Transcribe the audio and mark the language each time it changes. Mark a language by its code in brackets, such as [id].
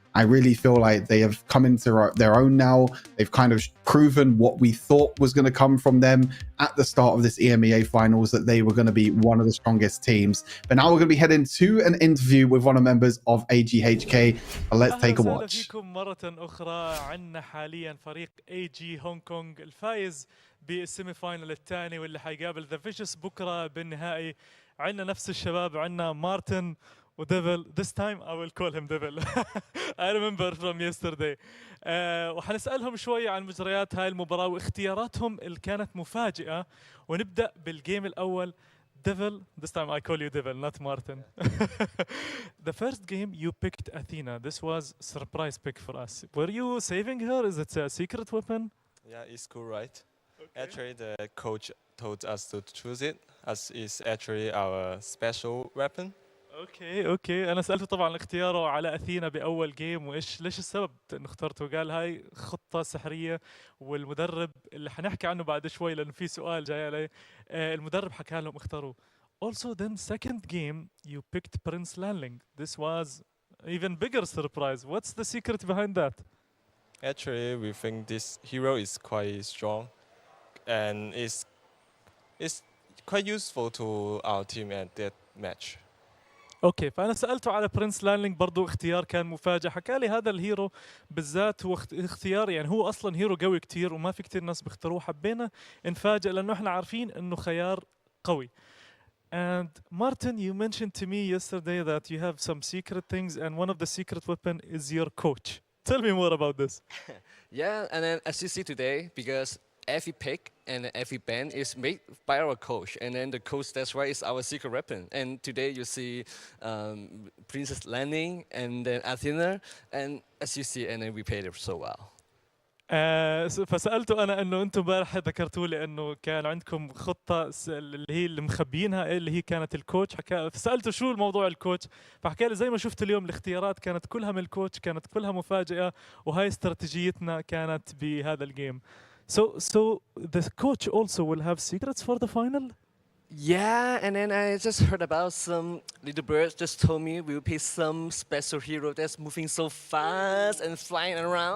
[en] I really feel like they have come into their own now. They've kind of proven what we thought was going to come from them at the start of this EMEA finals, that they were going to be one of the strongest teams. But now we're going to be heading to an interview with one of the members of AGHK. Let's take a watch. [ar] فيكم مرة أخرى. عندنا حاليا فريق AG هونغ كونغ الفائز بالسيمي فاينل الثاني، واللي حيقابل ذا فيشس بكرة بالنهائي. عندنا نفس الشباب، عندنا مارتن وديفل. [en] This time I will call him Devil. I remember from yesterday. [ar] وحنسألهم شوي عن مجريات هاي المباراة واختياراتهم اللي كانت مفاجئة. ونبدأ بالجيم الأول. [en] Devil, this time I call you Devil, not Martin. The first game you picked Athena. This was a surprise pick for us. Were you saving her? Is it a secret weapon? Yeah, it's cool, right? Okay. Actually, the coach told us to choose it, as it's actually our special weapon. [ar] اوكي انا سالته طبعا اختياره على اثينا باول جيم، ليش السبب انه اخترته؟ قال هاي خطه سحريه، والمدرب اللي حنحكي عنه بعد شوي لانه في سؤال جاي عليه، المدرب حكى لهم اختاروا. [en] Also then second game you picked Prince Lanling. This was even bigger surprise. What's the secret behind that? Actually, we think this hero is quite strong and is quite useful to our team at that match. [ar] اوكي، فانا سالته على برنس لانلينج، برضو اختيار كان مفاجئ. حكى لي هذا الهيرو بالذات هو اختيار، يعني هو اصلا هيرو قوي كتير وما في كتير ناس بيختاروه، حبينا نفاجئ لانه احنا عارفين انه خيار قوي. [en] And Martin, you mentioned to me yesterday that you have some secret things, and one of the secret weapon is your coach. Tell me more about this. Yeah, and then as you see today, because every pick and every band is made by our coach, and then the coach, that's why is our secret weapon. And today you see Princess Landing and then Athena, and as you see, and then we played it so well. [ar] فسألته أنا إنه أنتم امبارح ذكرتوا لي إنه كان عندكم خطة اللي هي اللي مخبيينها، اللي هي كانت الكوتش. فسألته شو الموضوع الكوتش، فحكى لي زي ما شفت اليوم الاختيارات كانت كلها من الكوتش، كانت كلها مفاجئة، وهاي استراتيجيتنا كانت بهذا الجيم. [en] So the coach also will have secrets for the final? Yeah, and then I just heard about some little birds just told me we'll pick some special hero that's moving so fast and flying around.